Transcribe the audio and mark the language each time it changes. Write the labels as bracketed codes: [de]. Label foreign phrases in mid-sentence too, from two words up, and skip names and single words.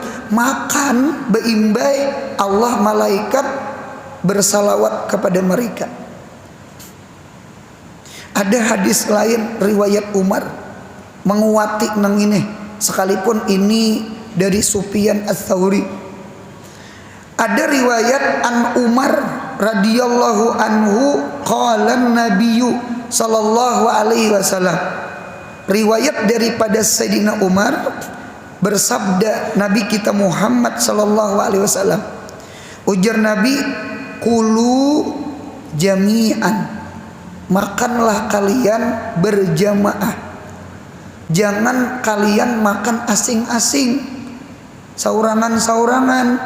[bjn] Makan beimbai, Allah malaikat bersalawat kepada mereka. Ada hadis lain riwayat Umar menguati nang ini, sekalipun ini dari Sufyan Ats-Tsauri. [id] Ada riwayat [ar] عن عمر رضي الله عنه قال نبي صلى الله عليه وسلم. [id] Riwayat daripada Sayyidina Umar bersabda Nabi kita Muhammad [ar] صلى الله عليه وسلم. [bjn] Ujar Nabi, [ar] كلوا جميعا, [bjn] makanlah kalian berjamaah. Jangan kalian makan asing-asing, saurangan-saurangan.